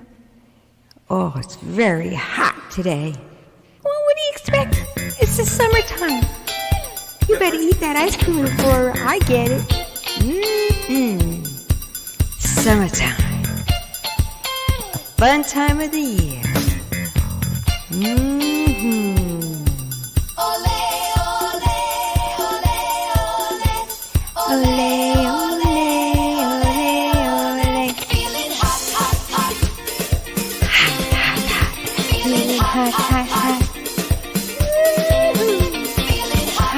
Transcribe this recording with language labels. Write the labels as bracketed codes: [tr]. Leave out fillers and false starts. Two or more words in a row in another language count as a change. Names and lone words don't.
[en] Oh, it's very hot today. Well, what do you expect? It's the summertime. You better eat that ice cream before I get it. Mm-hmm. Summertime. A fun time of the year. Mm-hmm. Ole, ole, ole, ole. Ole, ole, ole, ole. Feeling hot, hot, hot. Hot, hot, hot. Feeling hot, hot, hot. Feeling hot,